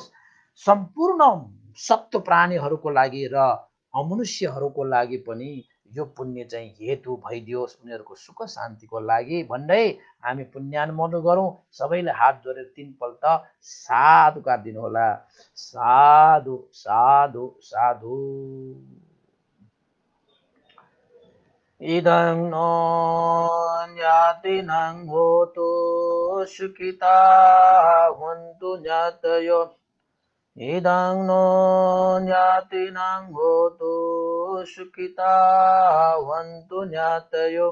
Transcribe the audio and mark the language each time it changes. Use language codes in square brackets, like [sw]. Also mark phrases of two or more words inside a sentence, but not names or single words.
[ne] सम्पूर्ण सप्त प्राणीहरूको लागि र अमनुष्यहरूको लागि पनि यो पुण्य चाहिँ हेतु भइदियोस् उनीहरूको सुख शान्तिको लागि भन्दै हामी पुण्यानुमोदन गरौँ। सबैले हात जोडेर 3 पल्ट साधुकार दिनुहोला। साधु साधु साधु। [pi] इदं नो ज्ञातिनं होतु सुखिता हुन्तु ज्ञातयो। इदं नो ज्ञातिनं होतु सुखिता हुन्तु ज्ञातयो।